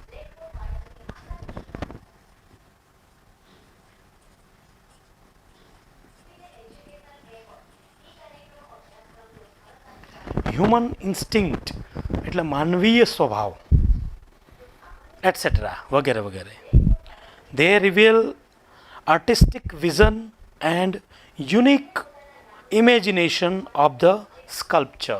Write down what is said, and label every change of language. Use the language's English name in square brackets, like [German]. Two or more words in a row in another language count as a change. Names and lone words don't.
[English] human instinct [Gujarati] એટલે માનવીય સ્વભાવ એટસેટ્રા વગેરે વગેરે. [English] They reveal artistic vision and unique imagination of the sculpture.